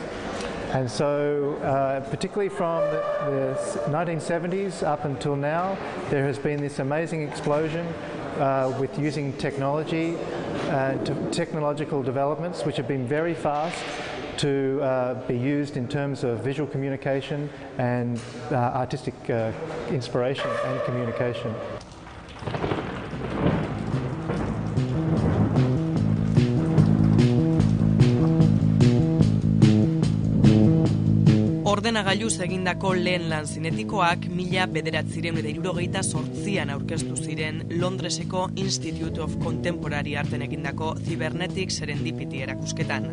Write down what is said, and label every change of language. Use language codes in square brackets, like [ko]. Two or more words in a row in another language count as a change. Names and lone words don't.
[en] And so, particularly from the 1970s up until now, there has been this amazing explosion with using technology and technological developments which have been very fast to be used in terms of visual communication and artistic inspiration and communication. [eu] Ordenagailuz egindako lehen lan zinetikoak 1968an aurkeztu ziren Londreseko Institute of Contemporary Arten egindako Cybernetic Serendipity erakusketan.